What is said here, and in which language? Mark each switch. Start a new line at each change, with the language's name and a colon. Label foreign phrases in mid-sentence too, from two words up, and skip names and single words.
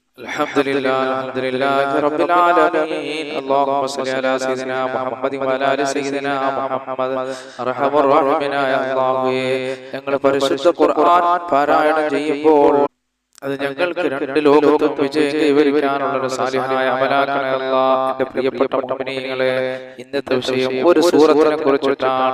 Arabic: الحمد لله رب العالمين. اللهم صل على سيدنا محمد وعلى آل سيدنا محمد.
Malayalam: അർഹമ റഹീമനായ അല്ലാഹുവേ, ഞങ്ങൾ പരിശുദ്ധ ഖുർആൻ പാരായണം ചെയ്യുമ്പോൾ അത് ഞങ്ങൾക്ക് രണ്ട് ലോകത്തും വിജയം കൈവരിക്കാനുള്ള ഒരു സാലിഹായ അമലാക്കണേ അല്ലാഹ്. എൻ്റെ പ്രിയപ്പെട്ട മുഅ്മിനീങ്ങളെ, ഇന്നത്തെ വിഷയം ഒരു സൂറത്തിനെ കുറിച്ചിട്ടാണ്.